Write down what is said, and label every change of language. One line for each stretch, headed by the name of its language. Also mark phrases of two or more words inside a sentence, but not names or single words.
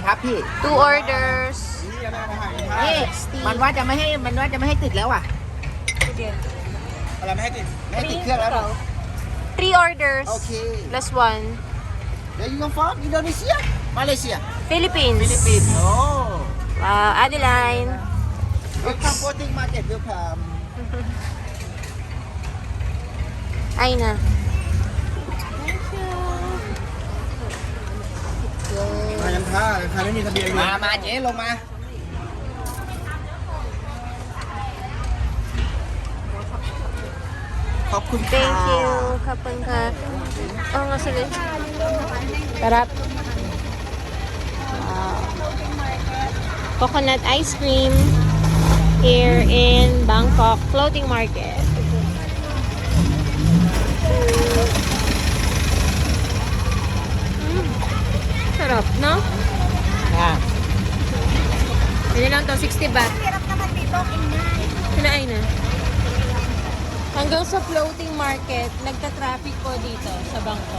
Thai: พี่
English: 2 orders.
Thai: นี่มันว่าจะไม่ให้ติดแล้วอ่ะอะไรไม่ให้ติดเครื่องแล้ว
English: 3 orders.
Thai: โอเค
English: Plus 1. Where you come from? Indonesia? Malaysia? Philippines. Philippines. Oh. Wow, Adeline. Welcome floating market. Welcome. Ay na.
Thai: มายังค่าไม่มีทะเบียนมาเจ๊ลงมา ขอบคุณค่ะ
English: Thank you.
Filipino: Kapag ka. Oh, nga sila. Sarap.
English: Wow. Coconut ice cream here in Bangkok Floating Market.
Filipino: Sarap, no?
English: Yeah.
Filipino: Ano lang to? 60 baht. Hirap naman dito, ingay. Kinain na. Hanggang sa
English: floating market,
Filipino: nagta-traffic po dito sa Bangkok.